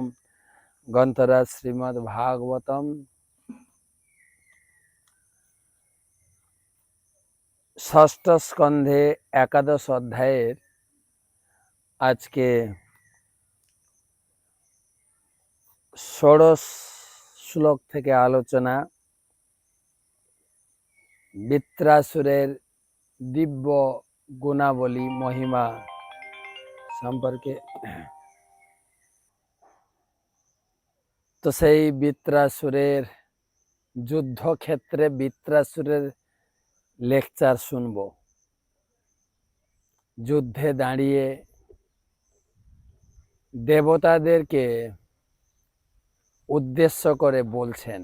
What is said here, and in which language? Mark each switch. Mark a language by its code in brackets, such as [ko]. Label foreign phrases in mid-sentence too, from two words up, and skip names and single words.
[bn] গ্রন্থরাজ শ্রীমদ্ ভাগবতম ষষ্ঠ স্কন্ধে একাদশ অধ্যায়ের আজ কে ষোড়শ শ্লোক থেকে आलोचना বিত্রাসুরের দিব্য গুণাবলী মহিমা সম্পর্কে। तो সেই বিত্রাসুরের যুদ্ধক্ষেত্রে বিত্রাসুরের লেকচার শুনবো। যুদ্ধে দাঁড়িয়ে দেবতাদেরকে উদ্দেশ্য করে বলছেন।